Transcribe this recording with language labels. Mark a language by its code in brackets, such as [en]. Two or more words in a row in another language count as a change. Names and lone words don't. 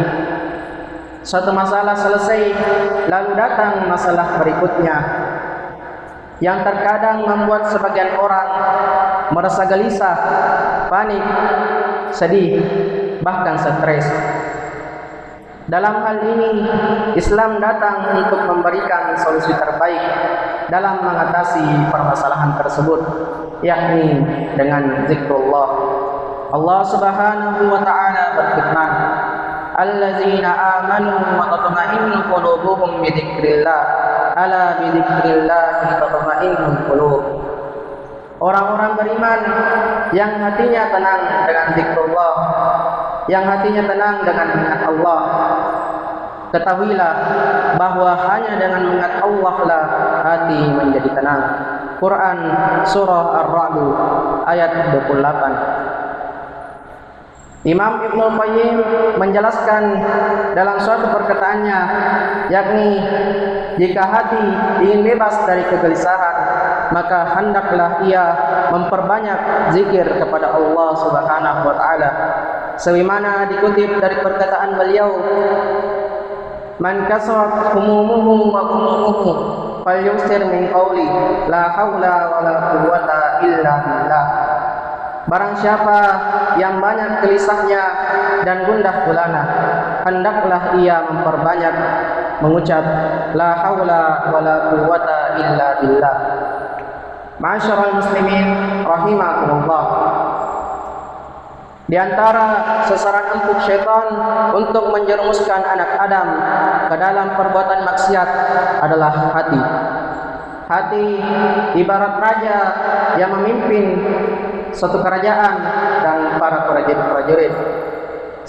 [id] Suatu masalah selesai, lalu datang masalah berikutnya, yang terkadang membuat sebagian orang merasa gelisah, panik, sedih, bahkan stres. Dalam hal ini, Islam datang untuk memberikan solusi terbaik dalam mengatasi permasalahan tersebut, yakni dengan zikrullah. [ar] الله سبحانه وتعالى berfirman, "الذين آمنوا وتطمئن قلوبهم بذكر الله ألا بذكر الله تطمئن القلوب." [id] Orang-orang beriman yang hatinya tenang dengan zikrullah, yang hatinya tenang dengan mengingat Allah. Ketahuilah bahwa hanya dengan mengingat Allah lah hati menjadi tenang. Quran Surah Ar-Ra'd ayat 28. Imam Ibnu Qayyim menjelaskan dalam suatu perkataannya, yakni jika hati ingin bebas dari kegelisahan, maka hendaklah ia memperbanyak zikir kepada Allah [ar] سبحانه وتعالى. [id] Sebagaimana dikutip dari perkataan beliau, [ar] "من كثرت همومه وهمومه فليكثر من قول لا حول ولا قوة إلا بالله." [id] Barang siapa yang banyak gelisahnya dan gundah gulana, hendaklah ia memperbanyak mengucap [ar] لا حول ولا قوة إلا بالله. معاشر المسلمين رحمكم الله. [id] Di antara sasaran empuk syaitan untuk menjerumuskan anak Adam ke dalam perbuatan maksiat adalah hati. Hati ibarat raja yang memimpin suatu kerajaan dan para prajurit-prajurit.